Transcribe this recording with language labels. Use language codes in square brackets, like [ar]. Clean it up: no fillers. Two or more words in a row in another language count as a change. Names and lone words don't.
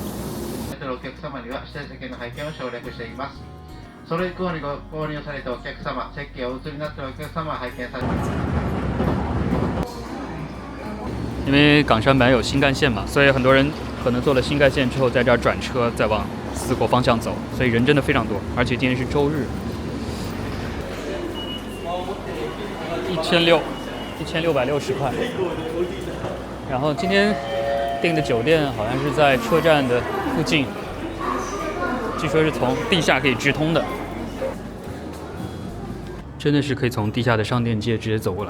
[zh] 因為港山本來有新幹線嘛，所以很多人可能坐了新幹線之後，在這兒轉車再往四國方向走，所以人真的非常多，而且今天是周日。1660塊。然後今天訂的酒店好像是在車站的附近，據說是從地下可以直通的，真的是可以從地下的商店街直接走過來。